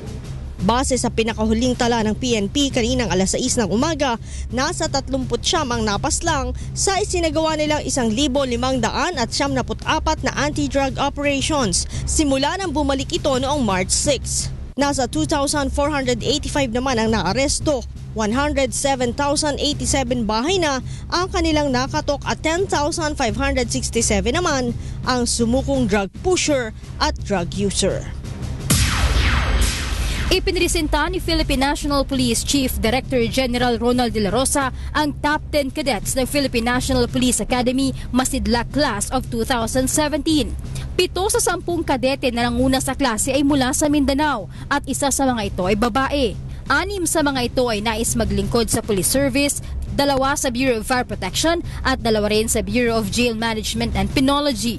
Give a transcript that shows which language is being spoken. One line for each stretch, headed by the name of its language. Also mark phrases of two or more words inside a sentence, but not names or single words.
Filipino: Base sa pinakahuling tala ng PNP kaninang alas 6 ng umaga, nasa 39 ang napaslang sa isinagawa nilang 1,574 na
English: anti-drug operations
Filipino: simula nang bumalik ito noong March 6. Nasa 2,485 naman ang naaresto, 107,087 bahay na ang kanilang nakatok at 10,567 naman ang sumukong
English: drug pusher
Filipino: at
English: drug user.
Filipino: Ipinresenta ni Philippine National Police Chief Director General Ronald De La Rosa ang top 10 cadets ng Philippine National Police Academy Masidlak Class of 2017. 7 sa 10 kadete na nanguna sa klase ay mula sa Mindanao at isa sa mga ito ay babae. 6 sa mga ito ay nais maglingkod sa
English: police service,
Filipino: 2 sa Bureau of Fire Protection at 2 rin sa Bureau of Jail Management and Penology.